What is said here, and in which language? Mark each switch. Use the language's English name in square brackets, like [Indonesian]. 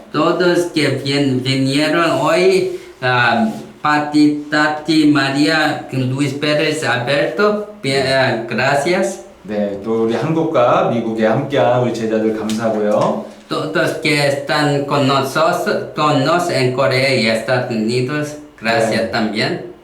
[Spanish] Todos que vinieron hoy, Pati, Tati, María, Luis Pérez, Alberto, gracias. [Korean] 네, 또 우리 한국과 미국에 함께한 우리 제자들 감사하고요. [Spanish] Todos que están con nos en Corea y Estados Unidos, gracias también.